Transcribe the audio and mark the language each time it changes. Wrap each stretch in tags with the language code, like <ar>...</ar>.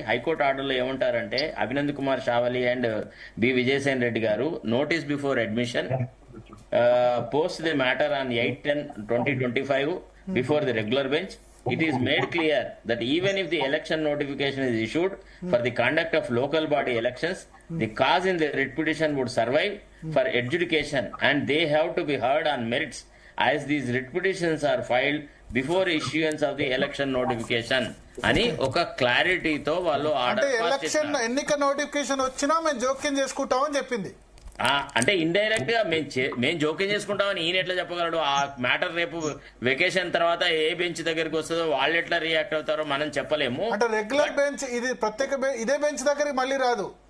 <te>High court ఆర్డర్లో ఏమంటారంటే</te> <en>Abhinand Kumar Shavali and B Vijayasen Reddy గారు notice before admission post the matter on 8/10/2025 before the regular bench. It is made clear that even if the election notification is issued for the conduct of local body elections, the cause in the writ petition would survive for adjudication and they have to be heard on merits as these writ petitions are filed before issuance of the election notification</en> <te>అని ఒక క్లారిటీతో వాళ్ళు order pass చేశారు. ఎన్నిక notification వచ్చినా మేము జోక్యం చేసుకుంటామని చెప్పింది. అంటే ఇండైరెక్ట్ గా మేము జోక్యం చేసుకుంటామని ఈయన ఎట్లా చెప్పగలడు? ఆ మ్యాటర్ రేపు వెకేషన్ తర్వాత ఏ బెంచ్ దగ్గరికి వస్తుందో వాళ్ళు ఎట్లా రియాక్ట్ అవుతారో మనం చెప్పలేము. అంటే రెగ్యులర్ బెంచ్ ఇది ప్రత్యేక ఇదే బెంచ్ దగ్గరికి మళ్ళీ రాదు.</te>